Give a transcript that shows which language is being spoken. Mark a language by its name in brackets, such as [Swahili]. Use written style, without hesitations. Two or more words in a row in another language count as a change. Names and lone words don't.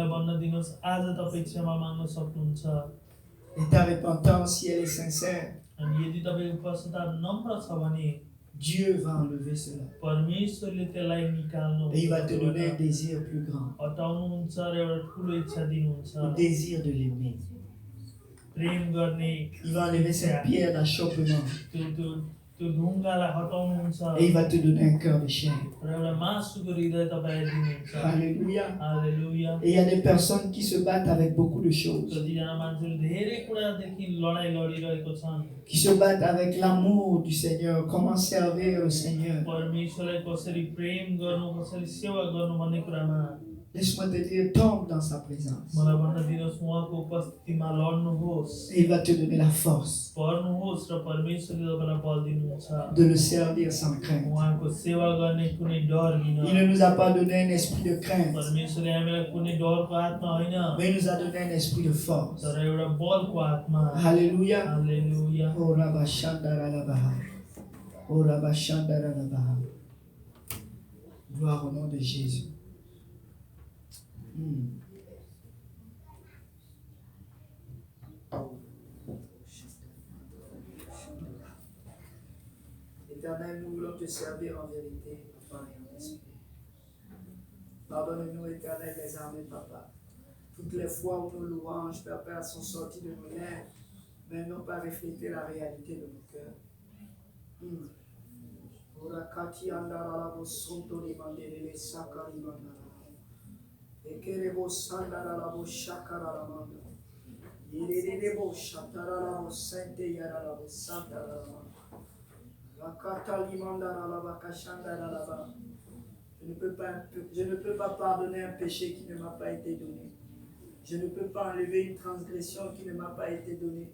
[French] Et ta repentance, si elle est sincère, Dieu va enlever cela. Et il va te donner un désir plus grand. Le désir de l'aimer. Il va enlever cette pierre d'achoppement. [Nepali] त्यो ढुङ्गालाई हटाउनुहुन्छ [French] et il va te donner un cœur de chair. [Nepali] र एउटा मासुको हृदय तपाईँले दिनुहुन्छ [French] Alléluia. [Nepali] हालेलुया [French] Et il y a des personnes qui se battent avec beaucoup de choses, [Nepali] कतिजना मान्छेहरू धेरै कुरादेखि लडाइँ लडिरहेको छन् [French] qui se battent avec l'amour du Seigneur, comment servir le Seigneur. [Nepali] परमेश्वरलाई कसरी प्रेम गर्नु कसरी सेवा गर्नु भन्ने कुरामा [French] Laisse-moi te dire, tombe dans sa présence. [Nepali] मलाई भन्न दिनुहोस् उहाँको उपस्थितिमा लड्नुहोस् [French] Et il va te donner la force [Nepali] पर्नुहोस् र परमेश्वरले तपाईँलाई बल दिनुहुन्छ [French] de le servir sans crainte. [Nepali] उहाँको सेवा गर्ने कुनै डर [French] Il [Nepali] लिन [French] ne nous a pas donné un esprit de crainte, [Nepali] परमेश्वरले हामीलाई कुनै डरको आत्मा होइन [French] mais il nous a donné un esprit de force. [Nepali] तर एउटा बलको आत्मा [French] Alléluia. [Nepali] हालेलुया Oh Rabba Shandara Labaha. Oh Rabba Shandara Labaha. [French] Gloire au nom de Jésus. Éternel, nous voulons te servir en vérité, Papa et en esprit. Pardonne-nous, Éternel, les armées, Papa. Toutes les fois où nos louanges, Papa, sont sorties de nos lèvres, mais n'ont pas reflété la réalité de nos cœurs. Orakati andara la bosonto li mandere le sakari mandara. Ekerebo sandara la boshakara la mandara. Yerebo shatara la bosente yara la bosandara la mandara. Rakata li mandara la bakashandara la ba. Je ne peux pas pardonner un péché qui ne m'a pas été donné. Je ne peux pas enlever une transgression qui ne m'a pas été donnée.